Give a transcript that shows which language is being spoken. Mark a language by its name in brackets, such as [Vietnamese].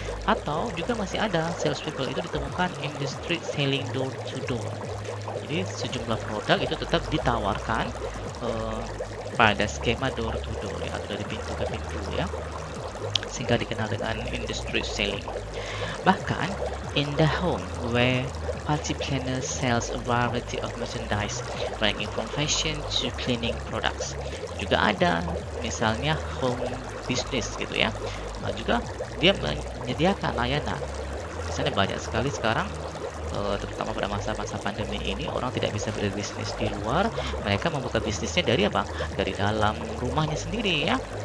[Indonesian] Atau juga masih ada sales people itu ditemukan [English] industry selling door to door. [Indonesian] Jadi sejumlah produk itu tetap ditawarkan pada skema door to door ya, atau dari pintu ke pintu ya, sehingga dikenal dengan industry selling. Bahkan [English] in the home, where party planner sells a variety of merchandise ranging from fashion to cleaning products. [Indonesian] Juga ada misalnya home business gitu ya. Nah, juga dia menyediakan layanan. Misalnya banyak sekali sekarang terutama pada masa-masa pandemi ini, orang tidak bisa berbisnis di luar, mereka membuka bisnisnya dari apa? Dari dalam rumahnya sendiri ya.